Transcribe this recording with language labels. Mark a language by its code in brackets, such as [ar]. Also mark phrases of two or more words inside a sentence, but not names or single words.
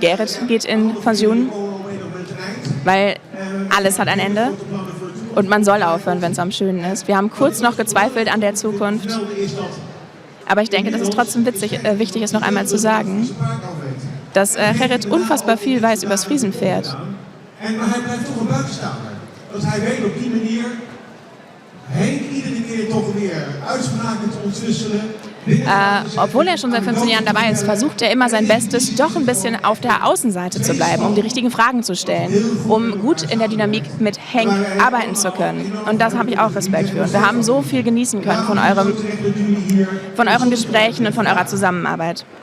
[de] Gerrit geht in Pension. Weil alles hat ein Ende. Und man soll aufhören, wenn es am schönen ist. Wir haben kurz noch gezweifelt an der Zukunft. Aber ich denke, dass es trotzdem wichtig ist, noch einmal zu sagen, dass Gerrit unfassbar viel weiß über das Friesenpferd. [nl] Dat hij weet op die manier Henk iedere keer toch weer uitspraken te ontwisselen. [de] Obwohl er schon seit 15 Jahren dabei ist, versucht er immer sein Bestes, doch ein bisschen auf der Außenseite zu bleiben, um die richtigen Fragen zu stellen, um gut in der Dynamik mit Henk arbeiten zu können. Und das habe ich auch Respekt für. Und wir haben so viel genießen können von euren Gesprächen und von eurer Zusammenarbeit.